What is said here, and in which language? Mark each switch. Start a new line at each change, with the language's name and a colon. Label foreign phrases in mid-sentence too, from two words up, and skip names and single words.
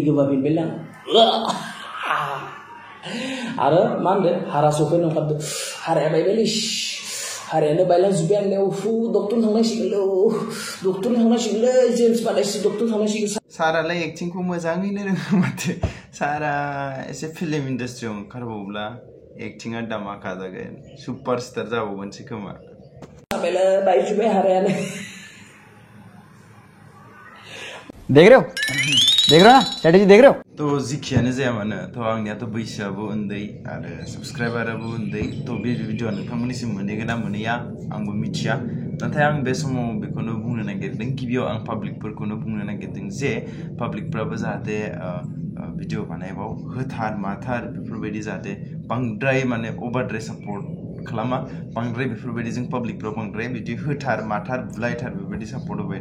Bodo: गोबाबिनबायलां आरो मा होनदो हारा सफैनो ओंखारदो हाराया बायबायलै हारायानो बायलांजोब्बाय आंनियाव डक्टर थांनांसिगोनलै जेम्स बानेस डक्टर थांनांसिगोन सारालाय एक्टिंखौ मोजाङैनो रोङो माथो सारा एसे फिल्म इन्डास्ट्रियाव ओंखारबावब्ला एक्टिंआ दामाका जागोन सुपारस्टार जाबावगोनसो खोमा बायजोब्बाय हारायानो
Hindi: देख रहे हो ना स्ट्रेटेजी देख रहे हो
Bodo: तो जिखियानो जाया मानो तो आंनियाथ' बैसोआबो उन्दै आरो साबस्क्राइबाराबो उन्दै तो बे भिडिअआ नोंथांमोननिसिम मोनहैगोन ना मोनहैया आंबो मिथिया नाथाय आं बे समाव बेखौनो बुंनो नागिरदों गिबियाव आं पाब्लिकफोरखौनो बुंनो नागिरदों जे पाब्लिकफ्राबो जाहाथे भिडिअ बानायबाव होथार माथार बेफोरबायदि जाहाथे बांद्राय माने अभारद्राय सापर्ट खालामा बांद्राय बेफोरबायदि जों पाब्लिकफ्राव बांद्राय बिदि होथार माथार बुलायथार बेबायदि सापर्ट होबाय